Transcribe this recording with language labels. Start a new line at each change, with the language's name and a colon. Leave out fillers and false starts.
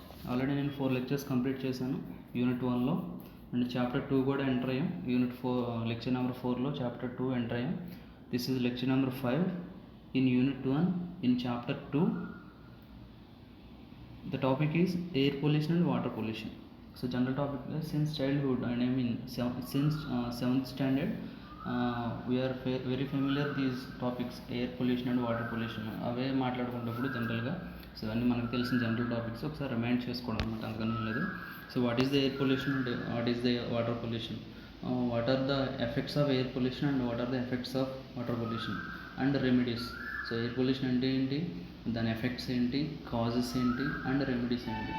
Telugu: Already నేను 4 lectures complete చేశాను unit 1లో and chapter 2 కూడా ఎంటర్ అయ్యాం. Unit 4 lecture number 4లో chapter 2 enter అయ్యాం.
English: This is lecture number 5 in unit 1 in chapter 2. The topic is air pollution and water pollution. So general topic is since childhood, and I mean since 7th standard we are very familiar these topics, air pollution and water pollution.
Telugu: అవే మాట్లాడుకున్నప్పుడు జనరల్గా so అన్నీ మనకు తెలిసిన general topics ఒకసారి remind చేసుకోవడం అనమాట, అందుకని లేదు.
English: So what is the air pollution and what is the water pollution, what are the effects of air pollution and what are the effects of water pollution and remedies.
Telugu: So air pollution అంటే ఏంటి, దాని effects ఏంటి, causes ఏంటి and remedies ఏంటి.